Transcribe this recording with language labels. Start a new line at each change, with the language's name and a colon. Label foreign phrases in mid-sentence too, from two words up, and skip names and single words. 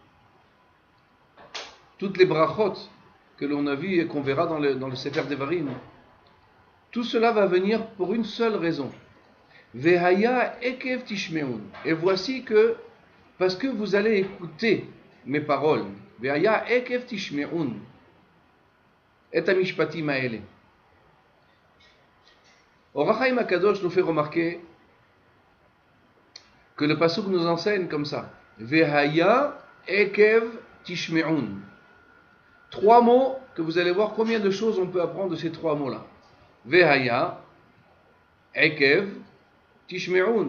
French: Toutes les brachot que l'on a vues et qu'on verra dans le Sefer Devarim, tout cela va venir pour une seule raison.
Hebrew: והיה עקב תשמעון.
French: Et voici que, parce que vous allez écouter mes paroles,
Hebrew: והיה עקב תשמעון, את המשפטים האלה.
French: Or Chaim HaKadosh nous fait remarquer que le pasuk nous enseigne comme ça.
Hebrew: והיה עקב תשמעון.
French: Trois mots que vous allez voir combien de choses on peut apprendre de ces trois mots-là.
Hebrew: והיה, עקב, תשמעון.